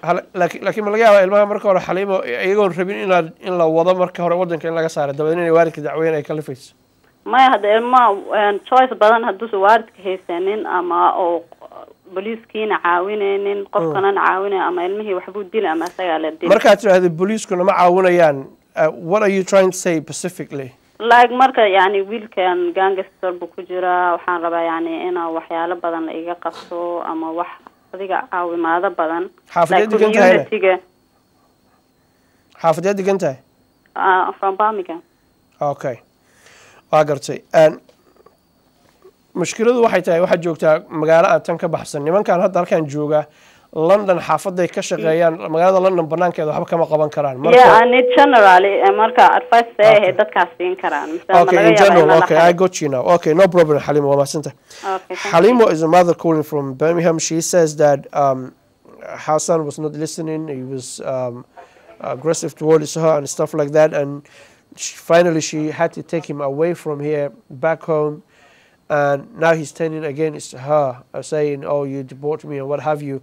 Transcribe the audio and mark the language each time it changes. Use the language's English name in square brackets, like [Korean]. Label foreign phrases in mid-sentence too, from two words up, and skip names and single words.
[Somali] laakiin ma laga yaabaa ilmaha marka hore xaliimo iyagoon rabin in la wado marka hore waddanka in laga saaro dabadeed inay waalidka dacweyn ay kalifayso maya hadda ilmaha choice badan hadduusa waalidka haysanin ama oo booliiskiina caawinaynin qofkanana caawinay ama ilmihii waxbuu dila ama isagaa la dila markaad tidhaahda booliiskuna ma caawinayaan [English] what are you trying to say specifically [Somali] like marka yani wiilkan gangster buu ku jiraa waxaan rabaa yani inaa waxyaalo badan la iga qabto ama wax adiga caawimaado badan xaafadeed degan tahay xaafadeed degan tahay [English] from Birmingham [Somali] okay waa gartay mushkiladu waxay tahay waxaad joogtaa magaalo aan tan ka baxsan nimankan hadda halkan jooga London xaafaday ka shaqeeyaan magaalada London banaankeeda waxba kama qaban karaan marka [English] and generally [Somali] marka advice ay dadkaas siin karaan [English] okay in general okay I got you now okay no problem Halimo [Somali] waa maasanta [English] okay Halimo is a mother calling from Birmingham. She says that her son was not listening. He was aggressive towards her and stuff like that, and finally she had to take him away from here back home, and now he's turning against her saying, oh, you deport me and what have you.